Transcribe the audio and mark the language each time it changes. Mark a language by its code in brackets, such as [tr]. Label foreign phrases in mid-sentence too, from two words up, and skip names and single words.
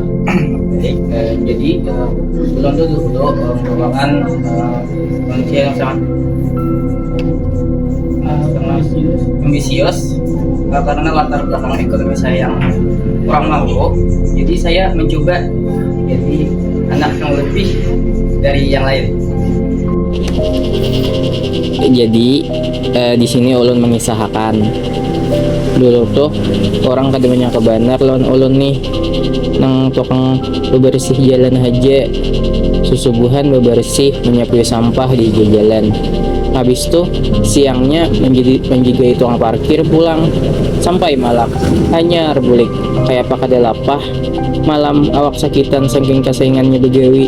[id] Baik, jadi Ulun dulu merupakan manusia yang sangat ambisius karena latar belakang ekonomi saya yang kurang mampu. Jadi saya mencoba jadi anak yang lebih dari yang lain. [bjn] Jadi di sini ulun mengisahkan dulu tuh orang kada banyak kebanar lawan ulun nih nang tukang bebersih jalan aja susubuhan bebersih menyapu sampah di jalan. Habis tuh siangnya menjaga tukang parkir pulang sampai malam hanya bulik kayak apa kada lapah malam awak sakitan saking kesaingannya begawi.